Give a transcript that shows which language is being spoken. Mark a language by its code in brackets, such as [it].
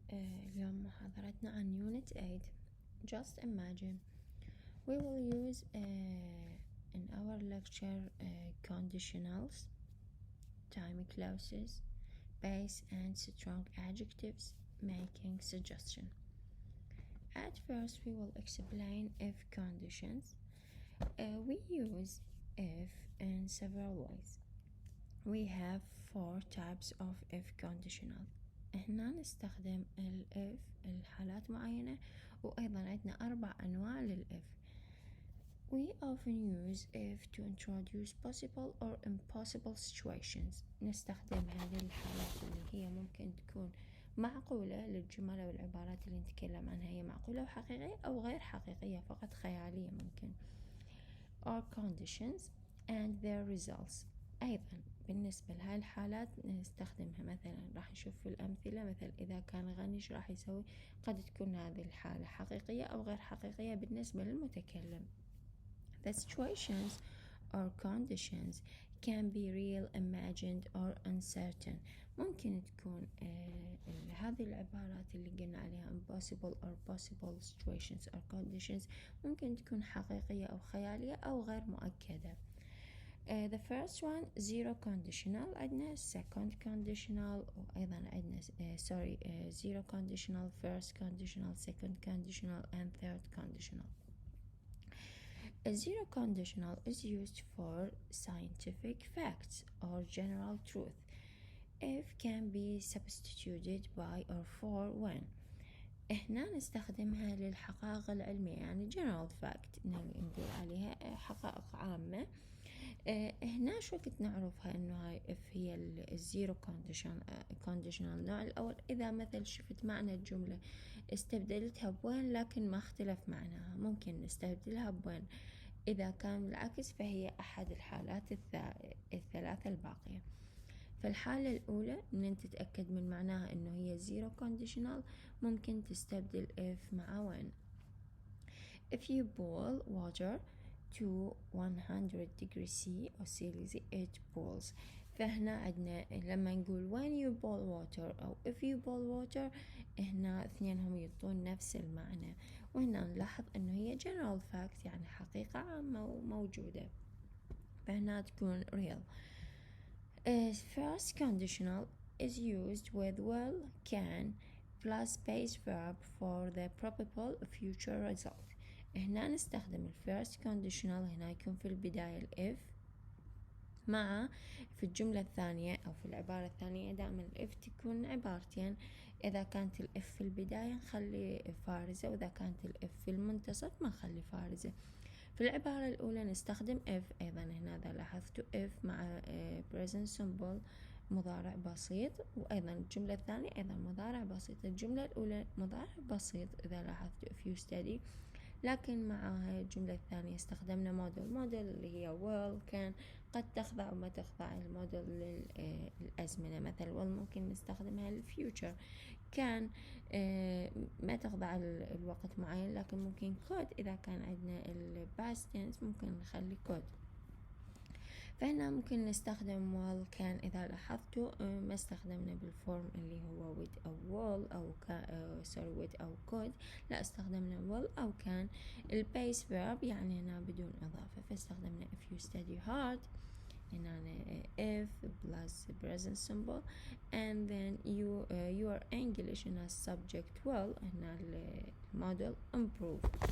[ar] اليوم محاضرتنا عن Unit 8. [en] Just imagine. We will use in our lecture conditionals, time clauses, base and strong adjectives, making suggestion. At first we will explain if conditions. We use if in several ways. We have 4 types of if conditional. [ar] هنا نستخدم ال if لحالات معينة، وأيضا عندنا 4 أنواع لل if. [en] We often use if to introduce possible or impossible situations. [ar] نستخدمها للحالات اللي هي ممكن تكون معقولة، للجمل أو العبارات اللي نتكلم عنها هي معقولة وحقيقية أو غير حقيقية فقط خيالية ممكن. [en] Or conditions and their results. [ar] أيضا بالنسبة لهاي الحالات نستخدمها، مثلا راح نشوف في الأمثلة، مثلا إذا كان غني شو راح يسوي. قد تكون هذه الحالة حقيقية أو غير حقيقية بالنسبة للمتكلم. [en] The situations or conditions can be real, imagined or uncertain. [ar] ممكن تكون هذه العبارات اللي قلنا عليها [en] impossible or possible situations or conditions [ar] ممكن تكون حقيقية أو خيالية أو غير مؤكدة. [en] The first one zero conditional، [ar] عندنا [en] second conditional، [ar] وأيضا عندنا [en] zero conditional، first conditional، second conditional and third conditional. A zero conditional is used for scientific facts or general truth. If can be substituted by or for when. [ar] هنا نستخدمها للحقائق العلمية، يعني [en] general fact [ar] نقول عليها حقائق عامة. هنا شو كنت نعرفها إنه هاي if هي الزيرو conditional النوع الأول. إذا مثل شفت معنى الجملة استبدلتها بوين لكن ما اختلف معناها، ممكن نستبدلها بوين. إذا كان العكس فهي أحد الحالات الثلاثة الباقية. فالحالة الأولى إن أنت تتأكد من معناها إنه هي zero conditional، ممكن تستبدل if مع when. [en] If you boil water to 100 degree C [ar] أو [en] Celsius it boils. [ar] فهنا عندنا لما نقول [en] when you boil water [ar] أو [en] if you boil water، [ar] هنا اثنينهم يعطون نفس المعنى. وهنا نلاحظ إنه هي [en] general fact، [ar] يعني حقيقة عامة وموجودة، فهنا تكون real. [en] First conditional is used with will, can plus base verb for the probable future result. [ar] هنا نستخدم first conditional، هنا يكون في البداية if، مع في الجملة الثانية أو في العبارة الثانية دائما if تكون عبارتين. إذا كانت if في البداية نخلي فارزة، وإذا كانت if في المنتصف ما نخلي فارزة. في العبارة الأولى نستخدم if، أيضا هنا إذا لاحظتوا if مع present simple مضارع بسيط، وأيضا الجملة الثانية أيضا مضارع بسيط. الجملة الأولى مضارع بسيط إذا لاحظتوا [en] if you study، [ar] لكن مع الجملة الثانية استخدمنا موديل اللي هي will can. قد تخضع وما تخضع الموديل للأزمنة، مثل will ممكن نستخدمها للفيوتشر، كان ما تخضع الوقت معين، لكن ممكن could إذا كان عندنا الباست tense ممكن نخلي could. فهنا ممكن نستخدم will can إذا لاحظتوا ما استخدمنا بالفورم اللي هو with أو will أو with أو could، لا استخدمنا will أو can. البيس [en] verb [ar] يعني هنا بدون إضافة، فاستخدمنا [en] if you study hard، هنا if plus present simple and then your English هنا subject will، [ar] هنا الموديل [en] improve.